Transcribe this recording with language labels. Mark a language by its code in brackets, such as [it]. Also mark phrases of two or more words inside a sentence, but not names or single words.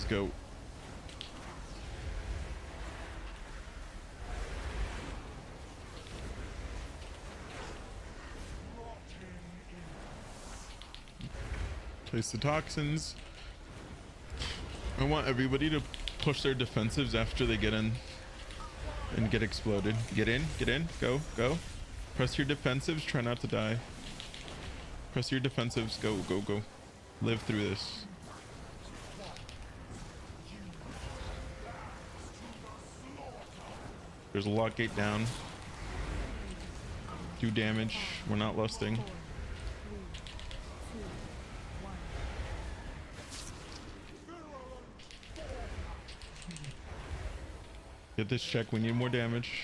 [en] Go. Place the toxins. I want everybody to push their defensives after they get in and get exploded. Get in, go, go. Press your defensives, try not to die. Press your defensives, go, go, go. Live through this. There's a lock gate down. Do damage, we're not lusting. Get this check, we need more damage.